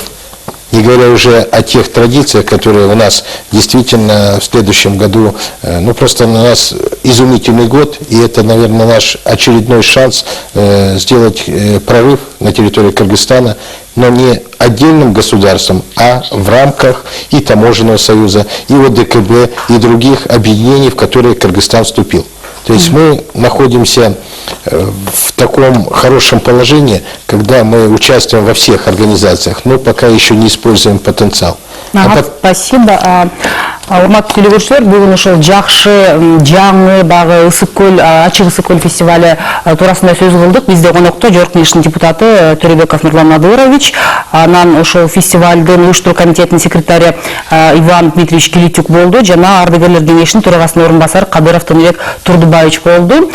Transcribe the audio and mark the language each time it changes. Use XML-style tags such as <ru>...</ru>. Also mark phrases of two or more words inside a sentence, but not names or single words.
<ru>Не говоря уже о тех традициях, которые у нас действительно в следующем году, ну просто у нас изумительный год, и это, наверное, наш очередной шанс сделать прорыв на территории Кыргызстана, но не отдельным государством, а в рамках и Таможенного союза, и ОДКБ, и других объединений, в которые Кыргызстан вступил. То есть мы находимся в таком хорошем положении, когда мы участвуем во всех организациях, но пока еще не используем потенциал. Спасибо.</ru> <ky>Урматтуу телекөрүүчүлөр, бүгүн ошол жакшы, жаңы, багы ысык көл, ачык ысык көл фестивале туурасында сөз кылдык. Бизде конокто Жогорку Кеңештин депутаты Төрөбеков Нурлан Надырович, анан ошол фестивалдын уюштуруу комитетинин секретары Иван Дмитриевич Килитюк болду, жана ардыгерлер кеңешинин төрагасынын орун басары Кадыров Тыныбек Турдубаевич болду.</ky>